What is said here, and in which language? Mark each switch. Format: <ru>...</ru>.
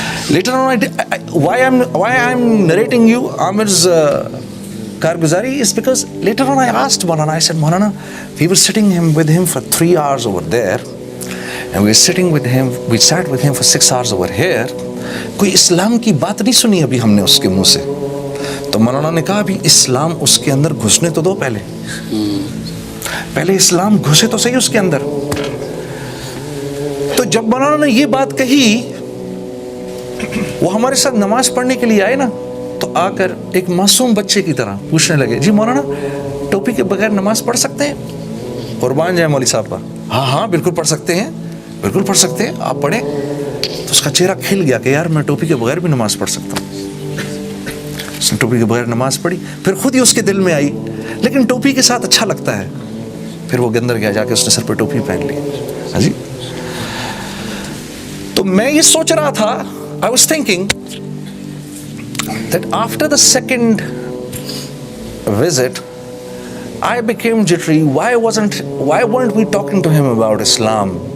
<en>Later on, why I'm narrating you Amir's Karguzari is because later on I asked Moulana, I said, Moulana, we were sitting with him for 3 hours over there, and we sat with him for 6 hours over here.</en> <ur>کوئی اسلام کی بات نہیں سنی ابھی ہم نے اس کے منہ سے. تو مولانا نے کہا ابھی اسلام اس کے اندر گھسنے تو دو, پہلے اسلام گھسے تو صحیح اس کے اندر. تو جب مولانا نے یہ بات کہی, وہ ہمارے ساتھ نماز پڑھنے کے لیے آئے نا, تو آ کر ایک معصوم بچے کی طرح پوچھنے لگے, جی مولانا ٹوپی کے بغیر نماز پڑھ سکتے ہیں؟ قربان جائے مولوی صاحب کا, ہاں بالکل پڑھ سکتے ہیں, بالکل پڑھ سکتے ہیں, آپ پڑھیں. تو اس کا چہرہ کھل گیا کہ یار میں ٹوپی کے بغیر بھی نماز پڑھ سکتا ہوں. اس نے ٹوپی کے بغیر نماز پڑھی, پھر خود ہی اس کے دل میں آئی لیکن ٹوپی کے ساتھ اچھا لگتا ہے. پھر وہ اندر گیا, جا کے اس نے سر پہ ٹوپی پہن لی. ہاں جی. تو میں یہ سوچ رہا تھا,</ur> <en>I was thinking that after the second visit, I became jittery. Why weren't we talking to him about Islam?</en>